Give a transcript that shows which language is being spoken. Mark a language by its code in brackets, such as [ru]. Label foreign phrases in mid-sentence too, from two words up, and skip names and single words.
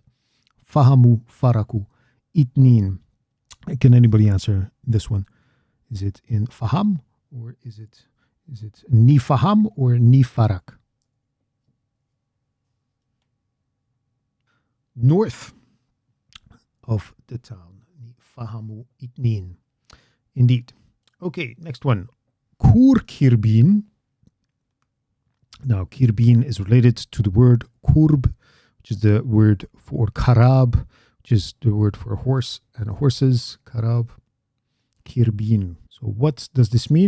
[art] Fahamu, faraku, itnin. [en] Can anybody answer this one? Is it [art] in faham [en] or is it [art] ni faham [en] or [art] ni farak? [en] North of the town. [art] Ni fahamu itnin. [en] Indeed. Okay, next one. [art] Koer kirbin. [en] Now, kirbin is related to the word kurb, which is the word for karab, which is the word for a horse and horses. [art] Karab. Kirbin. [en] So what does this mean?